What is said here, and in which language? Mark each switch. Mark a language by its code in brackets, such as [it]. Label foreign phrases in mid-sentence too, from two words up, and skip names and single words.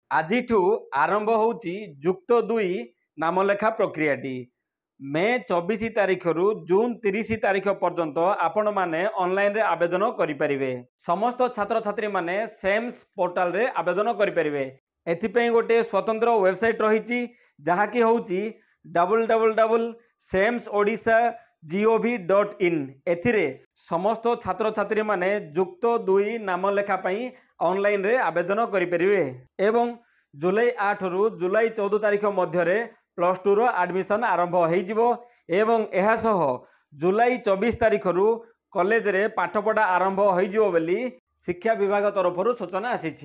[or] ଆଜିଠୁ ଆରମ୍ଭ ହେଉଛି ଯୁକ୍ତ 2 ନାମଲେଖା ପ୍ରକ୍ରିୟାଟି। ମେ 24 ତାରିଖରୁ ଜୁନ୍ 30 ତାରିଖ ପର୍ଯ୍ୟନ୍ତ ଆପଣମାନେ ଅନଲାଇନରେ ଆବେଦନ କରିପାରିବେ। ସମସ୍ତ ଛାତ୍ରଛାତ୍ରୀମାନେ ସେମ୍ସ ପୋର୍ଟାଲରେ ଆବେଦନ କରିପାରିବେ। ଏଥିପାଇଁ ଗୋଟେ ସ୍ୱତନ୍ତ୍ର ୱେବସାଇଟ୍ ରହିଛି, ଯାହାକି ହେଉଛି www.semsodisha.gov.in। ଏଥିରେ ସମସ୍ତ ଛାତ୍ରଛାତ୍ରୀମାନେ ଯୁକ୍ତ 2 ନାମଲେଖା ପାଇଁ ଅନଲାଇନରେ ଆବେଦନ କରିପାରିବେ ଏବଂ ଜୁଲାଇ 8 ରୁ ଜୁଲାଇ 14 ତାରିଖ ମଧ୍ୟରେ +2 ର ଆଡମିସନ ଆରମ୍ଭ ହୋଇଯିବ ଏବଂ ଏହା ସହ ଜୁଲାଇ 24 ତାରିଖରୁ କଲେଜରେ ପାଠପଢ଼ା ଆରମ୍ଭ ହୋଇଯିବ ବୋଲି ଶିକ୍ଷା ବିଭାଗ ତରଫରୁ ସୂଚନା ଆସିଛି।